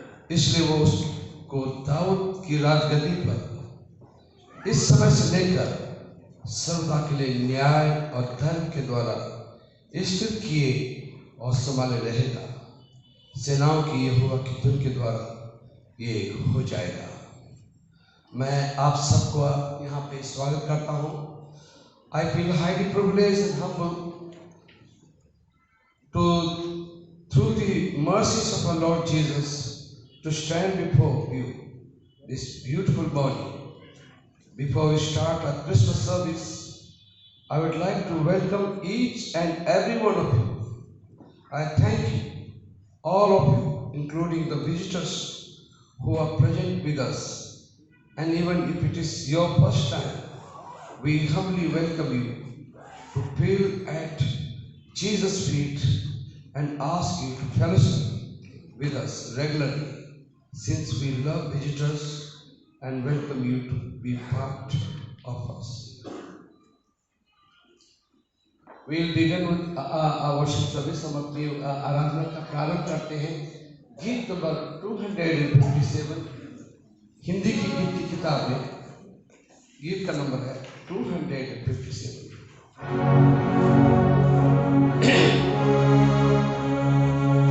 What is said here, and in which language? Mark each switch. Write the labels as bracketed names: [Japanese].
[Hindi] इसलिए वो उसको दाऊद की राजगद्दी पर इस समय से लेकर सर्वदा के लिए न्याय और धर्म के द्वारा स्थिर किए और संभाले रहेगा। सेनाओं की यहोवा की धुन के द्वारा ये हो जाएगा। मैं आप सबको यहाँ पे स्वागत करता हूँ। [English] I feel highly privileged and humble to, through the mercies of our Lord Jesus, to stand before you this beautiful morning. Before we start our Christmas service, I would like to welcome each and every one of you. I thank you, all of you, including the visitors who are present with us. And even if it is your first time, we humbly welcome you to feel at Jesus' feet and ask you to fellowship with us regularly, since we love visitors and welcome you to be part of us. We will begin with our worship service. [Hindi] हम अपनी आराधना का प्रारंभ करते हैं गीत number 257। Hindi की गीत की किताब में गीत का नंबर है 257।